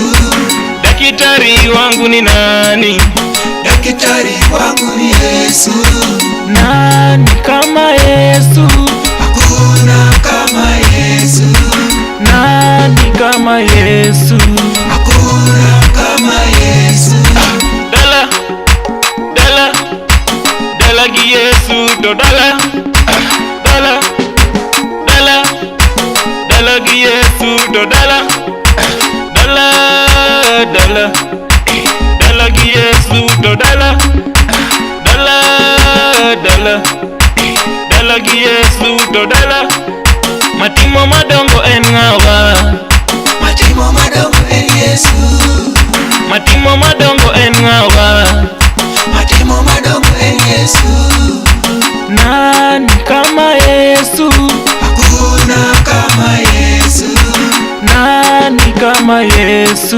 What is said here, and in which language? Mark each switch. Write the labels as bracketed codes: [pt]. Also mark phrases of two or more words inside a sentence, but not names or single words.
[sw] Daktari wangu ni nani? Daktari wangu ni Yesu. Nani kama Yesu? Hakuna kama Yesu. Nani kama Yesu? Hakuna kama Yesu. [luo] Dala, dala, dala gi Yesu do dala. Dala, dala, dala gi Yesu do dala. Dala, dala, dala gi Yesu do dala. Dala, dala, dala gi Yesu do dala. Matimo madongo en ngawa. Matimo madongo en Yesu. Matimo madongo en ngawa. Matimo madongo en Yesu. [sw] Nani kama Yesu? Hakuna kama Yesu. Nani kama Yesu?